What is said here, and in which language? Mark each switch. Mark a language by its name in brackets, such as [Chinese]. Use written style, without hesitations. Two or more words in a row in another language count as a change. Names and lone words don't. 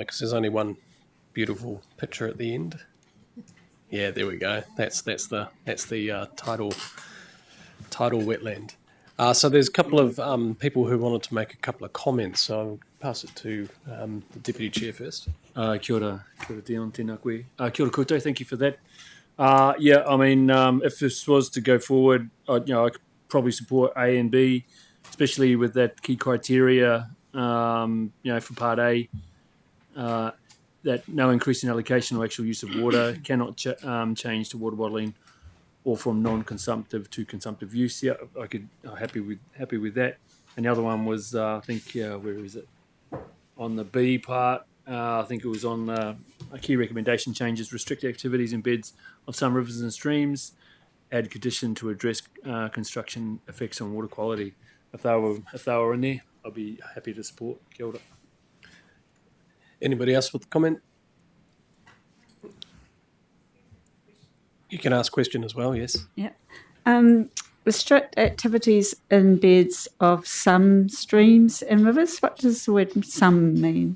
[English] Because there's only one beautiful picture at the end. Yeah, there we go. That's the tidal wetland. So there's a couple of people who wanted to make a couple of comments. So I'll pass it to the deputy chair first. [Māori] Kia ora Dion, tēnā koe. Kia ora koutou, [English] thank you for that. Yeah, I mean, if this was to go forward, I could probably support A and B, especially with that key criteria, for Part A, that no increase in allocation or actual use of water cannot change to water bottling or from non-consumptive to consumptive use. Yeah, I'm happy with that. And the other one was, I think, where is it? On the B part, I think it was on a key recommendation changes, restrict activities in beds of some rivers and streams, add condition to address construction effects on water quality. If they were in there, I'd be happy to support. [Māori] Kia ora. [English] Anybody else with a comment? You can ask a question as well, yes. Yeah. Restrict activities in beds of some streams and rivers. What does the word some mean?